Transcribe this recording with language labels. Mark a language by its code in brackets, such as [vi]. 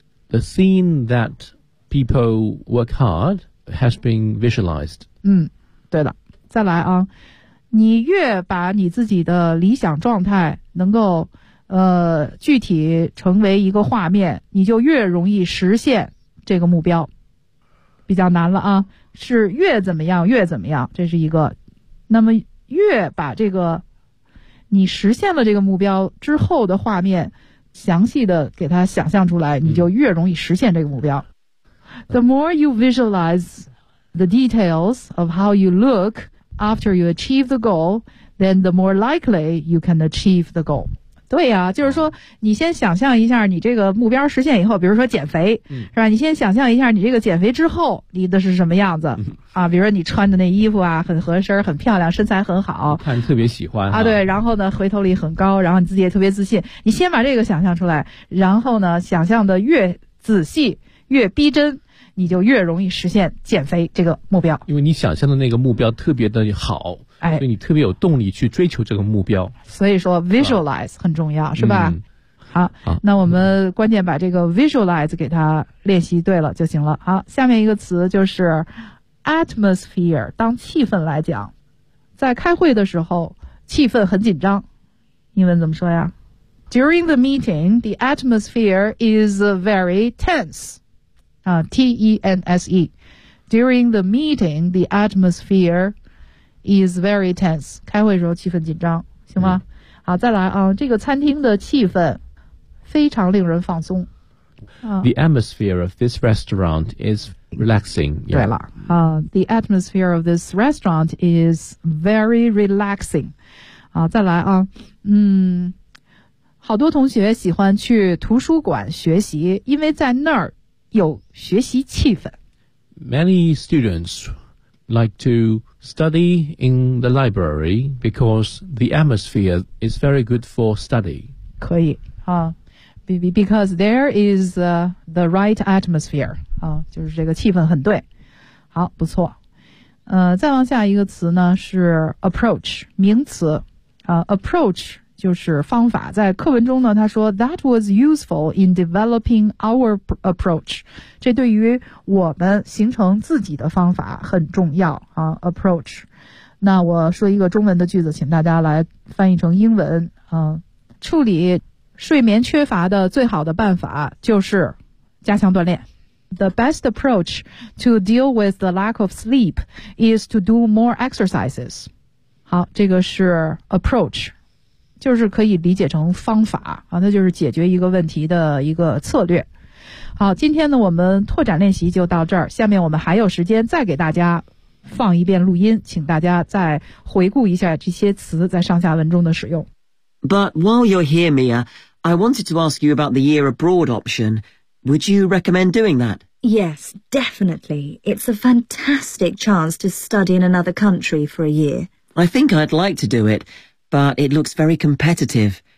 [en] The scene that people work hard has been visualized. [zh] 嗯，对了，再来啊，你越把你自己的理想状态能够具体成为一个画面，你就越容易实现这个目标。比较难了啊，是越怎么样越怎么样，这是一个。那么越把这个你实现了这个目标之后的画面详细的给它想象出来，你就越容易实现这个目标。 [en] The more you visualize the details of how you look after you achieve the goal, then the more likely you can achieve the goal. [zh] 对呀、啊、就是说你先想象一下你这个目标实现以后，比如说减肥、嗯、是吧，你先想象一下你这个减肥之后你的是什么样子、嗯、啊，比如说你穿的那衣服啊很合身很漂亮身材很好。看特别喜欢。啊对，然后呢回头率很高，然后你自己也特别自信。你先把这个想象出来，然后呢想象的越仔细越逼真，你就越容易实现减肥这个目标。因为你想象的那个目标特别的好、哎、所以你特别有动力去追求这个目标。所以说 visualize 很重要、啊、是吧、嗯、好，那我们关键把这个 visualize 给它练习对了就行了。好，下面一个词就是 atmosphere， 当气氛来讲，在开会的时候气氛很紧张，英文怎么说呀？ [en] During the meeting, the atmosphere is very tense. T-E-N-S-E. During the meeting, the atmosphere is very tense. [zh] 开会的时候气氛紧张，行吗、嗯、好，再来啊，这个餐厅的气氛非常令人放松。 [en] The atmosphere of this restaurant is relaxing.、Yeah. 对了、The atmosphere of this restaurant is very relaxing. [zh] 好，再来啊，嗯，好多同学喜欢去图书馆学习，因为在那儿有学习气氛。 [en] Many students like to study in the library because the atmosphere is very good for study. [zh] 可以啊 ， [en] because there is the right atmosphere [zh] 啊，就是这个气氛很对。好，不错。再往下一个词呢是 approach， 名词啊 ，approach。就是方法，在课文中呢他说 [en] That was useful in developing our approach， [zh] 这对于我们形成自己的方法很重要啊。 Approach， 那我说一个中文的句子，请大家来翻译成英文啊。处理睡眠缺乏的最好的办法就是加强锻炼。 [en] The best approach to deal with the lack of sleep is to do more exercises。 [zh] 好，这个是 approach，就是可以理解成方法啊，那就是解决一个问题的一个策略。好，今天呢我们拓展练习就到这儿，下面我们还有时间再给大家放一遍录音，请大家再回顾一下这些词在上下文中的使用。 [en] But while you're here, Mia, I wanted to ask you about the year abroad option. Would you recommend doing that? Yes, definitely. It's a fantastic chance to study in another country for a year. I think I'd like to do it, but it looks very competitive.